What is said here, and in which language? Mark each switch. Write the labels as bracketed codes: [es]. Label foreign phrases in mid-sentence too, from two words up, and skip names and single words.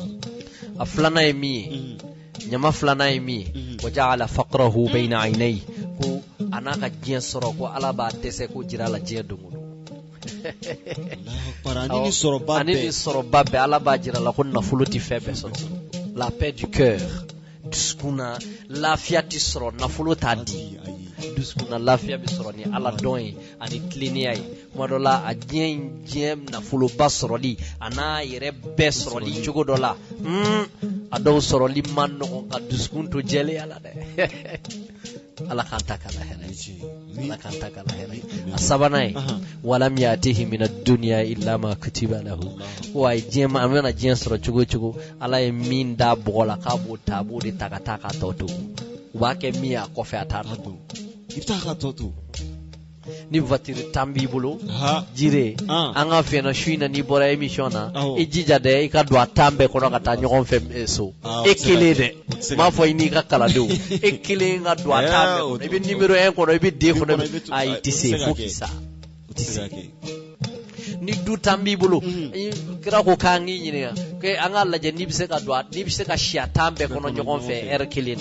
[bm] a filanan ye min ye ɲama filanan ye min ye [ar] وجعل فقره بين عينيه [bm] ko a n'a ka diɲɛ sɔrɔ ko Ala b'a dɛsɛ ko jira la diɲɛ dongo don ani ni sɔrɔba bɛɛ Ala b'a jira la ko nafolo ti fɛn bɛɛ sɔrɔ la [fr] paix du cœur [bm] dusukun na lafiya ti sɔrɔ nafolo t'a di dusukun na lafiya bi sɔrɔ ni Ala dɔn ye ani tilennenya ye kuma dɔ la a diɲɛ nafoloba sɔrɔli a n'a yɛrɛ bɛɛ sɔrɔli cogo dɔ la a dɔw sɔrɔli man nɔgɔn ka dusukun to jɛlenya la dɛ Ala k'an ta k'a la hɛrɛ a sabanan ye [ar] ولم يأته من الدنيا إلا ما كتب له [bm] wa diɲɛ a mana diɲɛ sɔrɔ cogo cogo Ala ye min da bɔgɔ la k'a b'o ta a b'o de ta ka taa k'a tɔ to u b'a kɛ min a kɔfɛ a t'a to i bɛ taa ka tɔ to ni voiture tan b'i bolo jire an ka fɛn na su in na n'i bɔra émission na i jija dɛ i ka don a tan bɛɛ kɔnɔ ka taa ɲɔgɔn fɛ so e kelen dɛ m'a fɔ i n'i ka kalandenw e kelen ka don a tan bɛɛ kɔnɔ i bɛ numéro 1 kɔnɔ i bɛ D kɔnɔ ayi i tɛ se fo k'i sa ni du tan b'i bolo kira ko k'an k'i ɲininka ko an k'a lajɛ n'i bɛ se ka si a tan bɛɛ kɔnɔ ɲɔgɔn fɛ heure kelen na